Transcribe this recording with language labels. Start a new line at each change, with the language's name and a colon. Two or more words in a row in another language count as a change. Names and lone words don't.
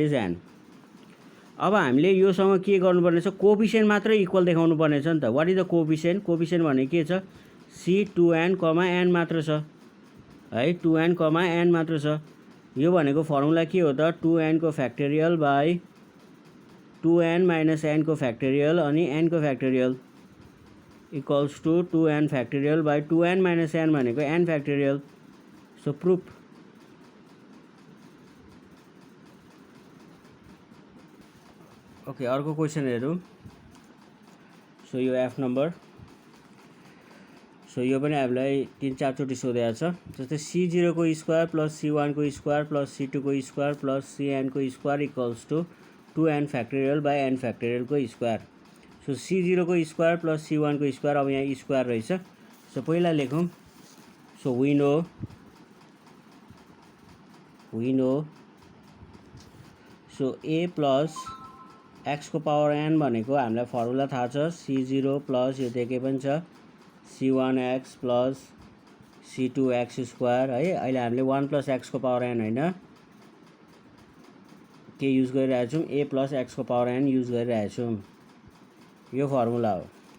Nepali: इज n अब हामीले योसँग के गर्नुपर्ने छ कोएफिसिएन्ट मात्र इक्वल देखाउनु पर्ने छ नि त
English: what is the coefficient
Nepali: कोएफिसिएन्ट भनेको के छ c 2n, n मात्र छ है 2n, n मात्र छ यो भनेको फर्मुला के हो त 2n को
English: factorial by 2n
Nepali: - n को फ्याक्टोरियल अनि n को फ्याक्टोरियल
English: equals to 2n factorial by 2n - n
Nepali: भनेको
English: n factorial so proof
Nepali: ओके अर्को क्वेसन हेरौँ सो यो एफ नम्बर सो यो पनि हामीलाई 3-4 चोटि सोधेको छ जस्तै c0 को
English: square plus c1
Nepali: को
English: square plus c2
Nepali: को
English: square plus cn
Nepali: को
English: square equals to 2n factorial by n factorial
Nepali: को स्क्वायर सो c0 को
English: square plus c1
Nepali: को स्क्वायर अब यहाँ स्क्वायर रहेछ सो पहिला लेखौँ
English: so we no so a plus x
Nepali: को पावर n भनेको हामीलाई फर्मुला थाहा छ c0 प्लस यो दिएकै पनि छ c1x प्लस c2x स्क्वायर है अहिले हामीले 1 + x को पावर n हैन के युज गरिरहेको छौँ a प्लस एक्सको पावर n युज गरिरहेको छौँ यो फर्मुला हो